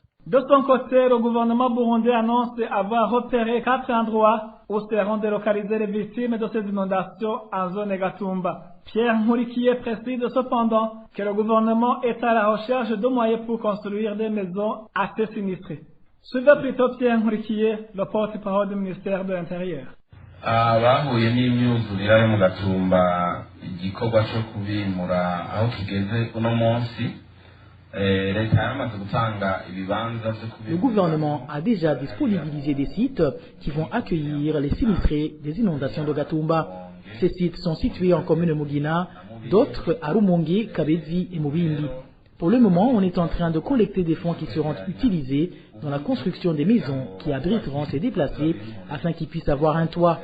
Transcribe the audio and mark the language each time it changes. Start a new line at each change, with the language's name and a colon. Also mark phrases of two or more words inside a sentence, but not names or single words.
French: De son côté, le gouvernement burundais annonce avoir repéré 4 endroits où seront délocalisées les victimes de ces inondations en zone Gatumba. Pierre Nkurikiye précise cependant que le gouvernement est à la recherche de moyens pour construire des maisons assez sinistrées. Suivez plutôt Pierre Nkurikiye, le porte-parole du ministère de l'Intérieur.
Rundi: Abahuye n'imyuzurire yo mu Gatumba igikorwa cyo kubimura aho kigeze uno munsi leta yamaze gutanga ibibanza byo kubimura.
French: Le gouvernement a déjà disponibilisé des sites qui vont accueillir les sinistrés des inondations de Gatumba. Ces sites sont situés en commune Mugina, d'autres à Rumonge, Kabezi et Mubimbi. Pour le moment, on est en train de collecter des fonds qui seront utilisés dans la construction des maisons qui abriteront ces déplacés afin qu'ils puissent avoir un toit.